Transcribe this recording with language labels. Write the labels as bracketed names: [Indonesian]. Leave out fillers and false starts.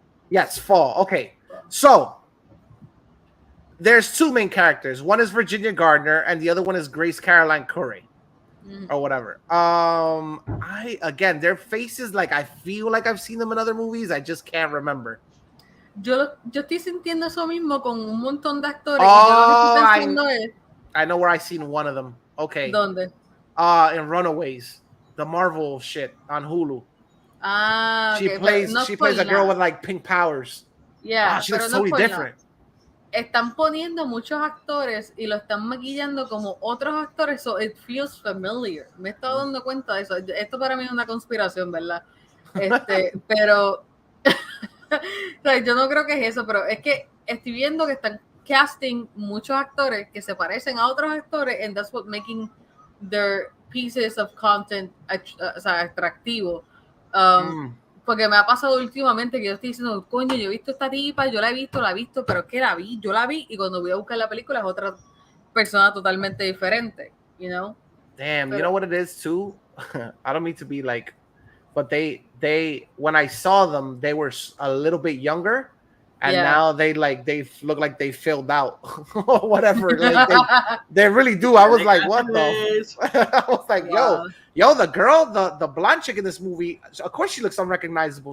[English] Yes, Fall. Okay. So there's two main characters. One is Virginia Gardner, and the other one is Grace Caroline Curry, or whatever. I again, their faces, like I feel like I've seen them in other movies. I just can't remember. [Spanish] Yo estoy sintiendo eso mismo con un montón de actores. Y yo lo que estoy pensando es. [English] I know where I seen one of them. Okay. [Spanish] ¿Dónde? [English] In Runaways, the Marvel shit on Hulu. Ah, She okay, plays a girl with like pink powers. Yeah, she looks totally different. [Spanish] Están poniendo muchos actores y lo están maquillando como otros actores, [English] so it feels familiar. [Spanish] Me he estado dando cuenta de eso. Esto para mí es una conspiración, ¿verdad? Pero o sea, yo no creo que es eso, pero es que estoy viendo que están casting muchos actores que se parecen a otros actores, [English] and that's what making their pieces of content [Spanish] atractivo. Porque me ha pasado últimamente que yo estoy diciendo, coño, yo he visto esta tipa, yo la he visto, pero es que yo la vi y cuando voy a buscar la película es otra persona totalmente diferente, [English] you know? Damn, you know what it is too? I don't mean to be like, but they when I saw them, they were a little bit younger, and now they look like they filled out or whatever. Like they really do. I was like, what the? I was like, yo, the girl, the blonde chick in this movie, of course she looks unrecognizable.